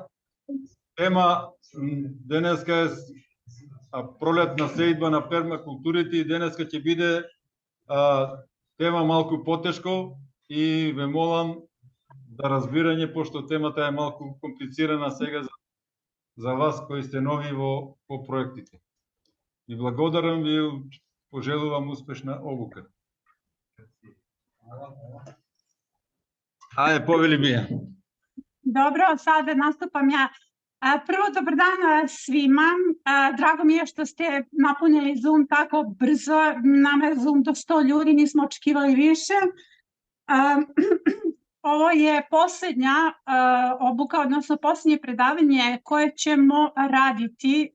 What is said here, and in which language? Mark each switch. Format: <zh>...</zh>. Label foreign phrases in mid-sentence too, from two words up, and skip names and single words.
<mk>Тема денеска е пролетна сеидба на пермакултурите и денеска ќе биде тема малку потешко и ве молам за разбирање, пошто темата е малку комплицирана сега за вас кои сте нови во проектите. И благодарам ви, пожелувам успешна обука. Ајде, повели Бија.</mk> <bs>Dobro, sada nastupam ja. Prvo, dobar dan svima. Drago mi je što ste napunili Zoom tako brzo. Nama je Zoom do 100 ljudi, nismo očekivali više. Ovo je posljednja obuka, odnosno posljednje predavanje koje ćemo raditi.</bs>